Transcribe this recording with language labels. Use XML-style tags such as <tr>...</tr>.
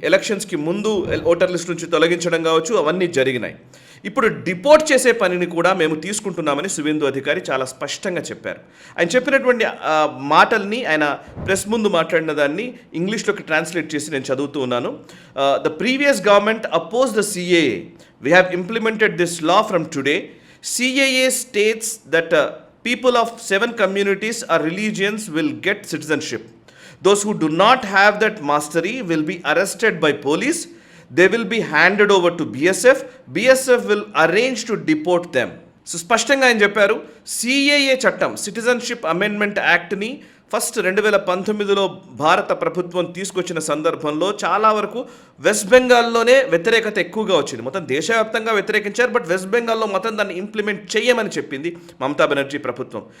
<te>ఎలక్షన్స్కి ముందు voter list నుంచి తొలగించడం కావచ్చు, అవన్నీ జరిగినాయి. ఇప్పుడు డిపోర్ట్ చేసే పనిని కూడా మేము తీసుకుంటున్నామని సువేందు అధికారి చాలా స్పష్టంగా చెప్పారు. ఆయన చెప్పినటువంటి మాటల్ని ఆయన ప్రెస్ ముందు మాట్లాడిన దాన్ని ఇంగ్లీష్లోకి ట్రాన్స్లేట్ చేసి నేను చదువుతూ ఉన్నాను.</te> <en>The previous government oppose the CAA. We have implemented this law from today. CAA states that people of 7 communities or religions will get citizenship. Those who do not have that mastery will be arrested by police. They will be handed over to BSF. BSF will arrange to deport them.</en> <te>So స్పష్టంగా ఆయన చెప్పారు, CAA చట్టం, citizenship amendment యాక్ట్ని first 2019లో భారత ప్రభుత్వం తీసుకొచ్చిన సందర్భంలో చాలా వరకు వెస్ట్ బెంగాల్లోనే వ్యతిరేకత ఎక్కువగా వచ్చింది. మొత్తం దేశవ్యాప్తంగా వ్యతిరేకించారు, బట్ వెస్ట్ బెంగాల్లో మొత్తం దాన్ని ఇంప్లిమెంట్ చేయమని చెప్పింది మమతా బెనర్జీ ప్రభుత్వం.</te>